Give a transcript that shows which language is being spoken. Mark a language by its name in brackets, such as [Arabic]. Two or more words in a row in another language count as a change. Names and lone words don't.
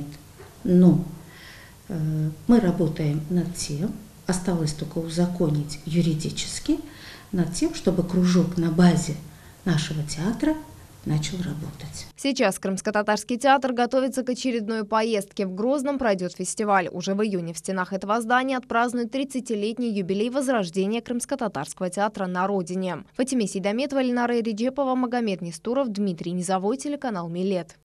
[Russian] Но мы работаем над тем, осталось только узаконить юридически, над тем, чтобы кружок на базе нашего театра начал работать. Сейчас Крымско-татарский театр готовится к очередной поездке. В Грозном пройдет фестиваль. Уже в июне в стенах этого здания отпразднуют 30-летний юбилей возрождения Крымско-татарского театра на родине. Фатиме Сейдометова, Ленара Реджепова, Магомед Нестуров, Дмитрий Низовой, телеканал Милет.